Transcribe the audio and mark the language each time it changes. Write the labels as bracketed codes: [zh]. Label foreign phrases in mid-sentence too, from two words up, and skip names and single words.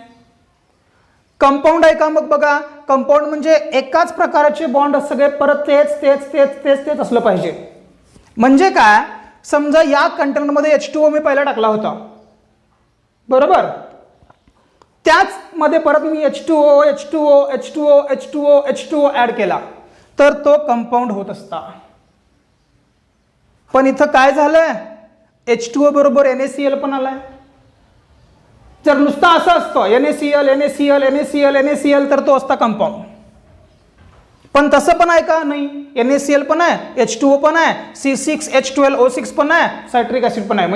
[mr] कंपाऊंड आहे का? मग बघा, कंपाऊंड म्हणजे एकाच प्रकारचे बॉन्ड सगळे परत तेच तेच तेच तेच तेच असलं पाहिजे. म्हणजे काय, समजा या कंटेनरमध्ये H2O मी पहिला टाकला होता, बरोबर, त्याच मध्ये परत मी H2O H2O H2O H2O H2O ऍड केला तर तो कंपाऊंड होत असता. पण इथं काय झालंय, H2O बरोबर NaCl पण आलाय. जर नुसता असं असतं NaCl NaCl NaCl NaCl तर तो असता कंपाऊंड. पण तसं पण आहे का? नाही. NaCl पण आहे, H2O पण आहे, C6H12O6 पण आहे, सायट्रिक ऍसिड पण आहे.